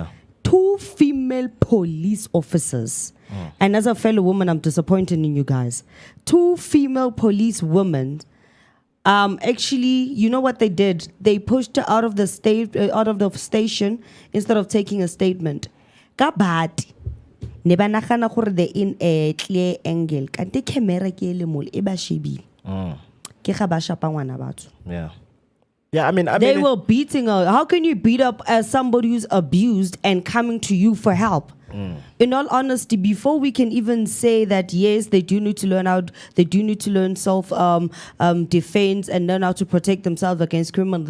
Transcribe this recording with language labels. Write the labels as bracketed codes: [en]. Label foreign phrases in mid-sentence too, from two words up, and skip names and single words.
[en] 2 female police officers. And as a fellow woman, I'm disappointed in you guys. 2 female police women. Actually, you know what they did? They pushed her out of the station instead of taking a statement. Kabati. [nso] Ne ba nagana gore [en] they in a clear angle. [nso] Kante camera ke le mole e ba shebile. Ke ga ba shapa ngwana batho. [en] Yeah. Yeah, I mean, They were beating her. How can you beat up as somebody who's abused and coming to you for help? In all honesty, before we can even say that yes, they do need to learn self defense and learn how to protect themselves against criminals.